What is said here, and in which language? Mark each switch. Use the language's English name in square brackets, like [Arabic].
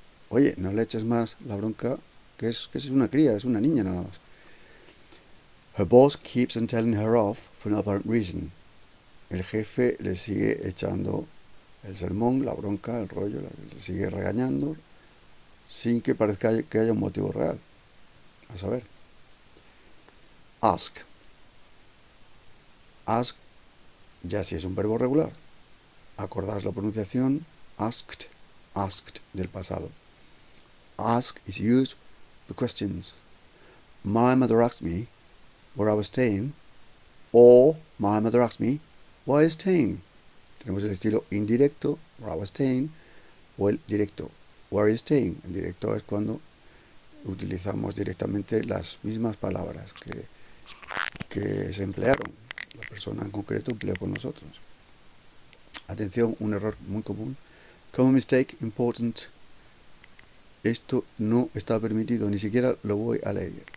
[Spanish] Oye, no le eches más la bronca, que es una cría, es una niña nada más. [English] Her boss keeps on telling her off for no apparent reason. [Spanish] El jefe le sigue echando el sermón, la bronca, el rollo, le sigue regañando, sin que parezca que haya un motivo real. A saber. Ask. Ask, ya si es un verbo regular. Acordaos la pronunciación asked, asked del pasado. [English] Ask is used for questions. My mother asked me where I was staying, or my mother asked me why I was staying. [Spanish] Tenemos el estilo indirecto, [English] where I was staying, [Spanish] o el directo, [English] where are you staying. [Spanish] El directo es cuando utilizamos directamente las mismas palabras que se emplearon. La persona en concreto empleó con nosotros. Atención, un error muy común. [English] Common mistake, important. [Spanish] Esto no está permitido, ni siquiera lo voy a leer.